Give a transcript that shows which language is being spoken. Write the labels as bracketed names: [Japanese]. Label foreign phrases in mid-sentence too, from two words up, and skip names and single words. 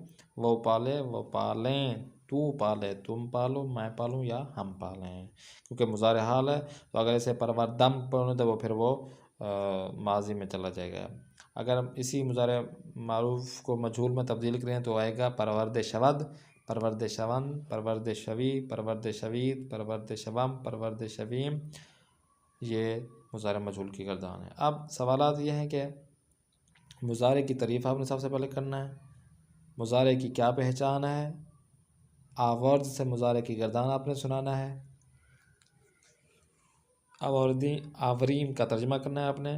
[Urdu] وہ پالے، وہ پالیں، تو پالے، تم پالو، میں پالوں یا ہم پالیں. کیونکہ مضارع حال ہے تو اگر اسے پروردم پڑھیں تو وہ پھر وہ ماضی میں چلا جائے گا. اگر ہم اسی مضارع معروف کو مجہول میں تبدیل کریں تو آئے گا [Persian] پرورد شود، پرورد شون، پرورد شوی، پرورد شوید، پرورد شوم، پرورد شویم. [Urdu] یہ مضارع مجہول کی گردان ہے. اب سوالات یہ ہیں کہ مضارع کی تعریف آپ نے سب سے پہلے کرنا ہے. مضارع کی کیا پہچان ہے؟ آورد سے مضارع کی گردان آپ نے سنانا ہے. آوریم کا ترجمہ کرنا ہے آپ نے.